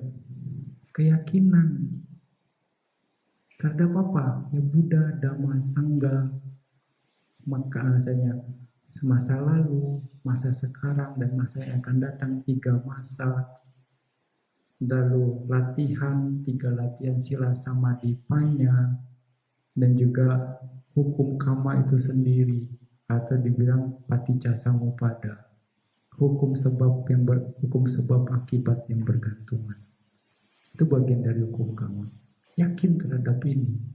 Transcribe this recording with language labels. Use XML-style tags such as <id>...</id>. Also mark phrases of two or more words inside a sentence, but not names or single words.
<id>Keyakinan terhadap apa? Ya Buddha, Dhamma, Sangha. Maka alasannya semasa lalu, masa sekarang, dan masa yang akan datang, 3 masa. Lalu latihan, 3 latihan sila samadhi panya, dan juga hukum kama itu sendiri, atau dibilang</id> <pi>paticca samuppada,</pi> <id>hukum sebab akibat yang bergantungan. Itu bagian dari hukum kama. Yakin terhadap ini.</id>